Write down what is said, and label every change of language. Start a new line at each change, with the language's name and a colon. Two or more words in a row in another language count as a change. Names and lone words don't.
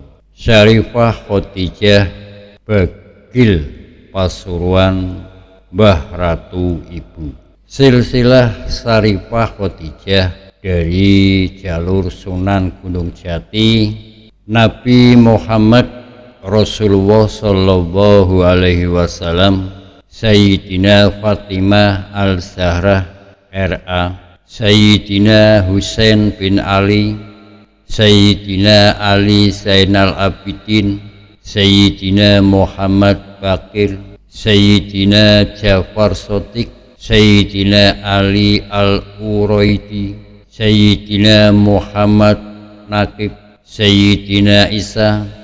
Indonesian: Syarifah Khotijah Bagil Pasuruan Mbah Ratu Ibu. Silsilah Syarifah Khotijah dari jalur Sunan Gunung Jati Nabi Muhammad Rasulullah
Arabic: Sallallahu Alaihi Wasallam,
Indonesian: Sayyidina Fatimah Al-Zahrah R.A., Sayyidina Husain bin Ali, Sayyidina Ali Zainal Abidin, Sayyidina Muhammad Bakir, Sayyidina Jafar Sotik, Sayyidina Ali Al-Uraidi, Sayyidina Muhammad Naqib, Sayyidina Isa,